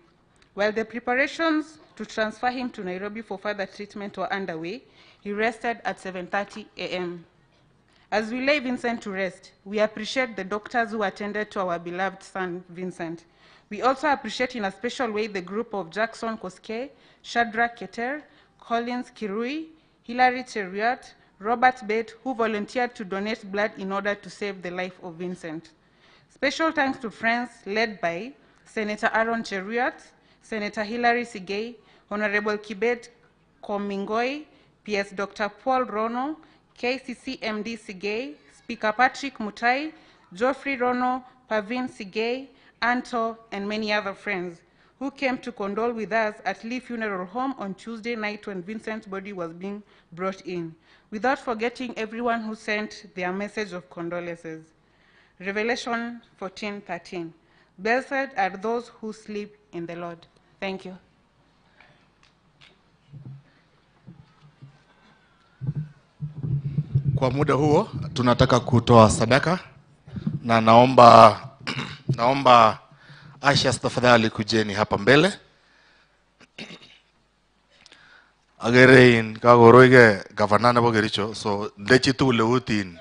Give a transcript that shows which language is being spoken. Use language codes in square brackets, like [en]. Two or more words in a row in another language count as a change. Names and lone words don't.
[en] While the preparations to transfer him to Nairobi for further treatment were underway, he rested at 7:30 a.m. As we lay Vincent to rest, we appreciate the doctors who attended to our beloved son, Vincent. We also appreciate in a special way the group of Jackson Koske, Shadrach Keter, Collins Kirui, Hilary Cheruiyot, Robert Bate, who volunteered to donate blood in order to save the life of Vincent. Special thanks to friends led by Senator Aaron Cheruiyot, Senator Hilary Sigei, Honorable Kibet Komingoi, PS Dr. Paul Rono, KCC MD Sigay, Speaker Patrick Mutai, Geoffrey Rono, Pavin Sigay, Anto, and many other friends who came to condole with us at Lee Funeral Home on Tuesday night when Vincent's body was being brought in, without forgetting everyone who sent their message of condolences. Revelation 14:13. Blessed are those who sleep in the Lord. Thank you. [sw] Kwa muda huo tunataka kutoa sadaka na naomba Ashas tafadhali kujeni hapa mbele. [kln] Agerein kagoroige gavana na Kericho, so ndechi tu leutin.